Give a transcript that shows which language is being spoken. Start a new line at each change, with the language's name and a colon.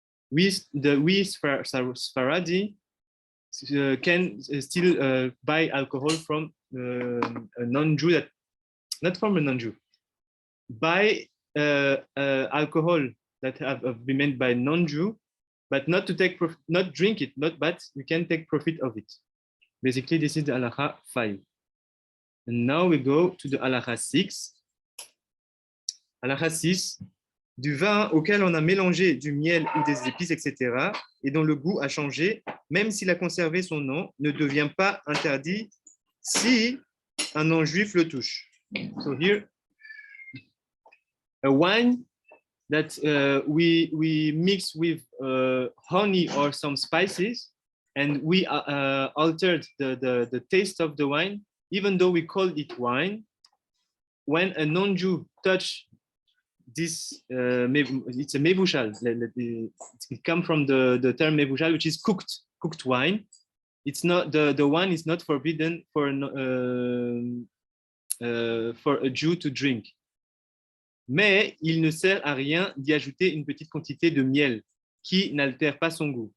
English: We Sephardi can still buy alcohol from a non-Jew, that not from a non-Jew, buy alcohol that have been made by non-Jew but not to take not drink it, but we can take profit of it. Basically, this is the halakha 5. And now we go to the halakha 6.
French: Halakha 6, du vin auquel on a mélangé du miel ou des épices, etc., et dont le goût a changé, même s'il a conservé son nom, ne devient pas interdit si un non-juif le touche.
English: So here, a wine that we mix with honey or some spices, and we altered the taste of the wine, even though we call it wine. When a non-Jew touch this, it's a mevushal. It comes from the term mevushal, which is cooked wine. It's not the wine is not forbidden for a Jew to drink.
French: Mais il ne sert à rien d'y ajouter une petite quantité de miel qui n'altère pas son goût.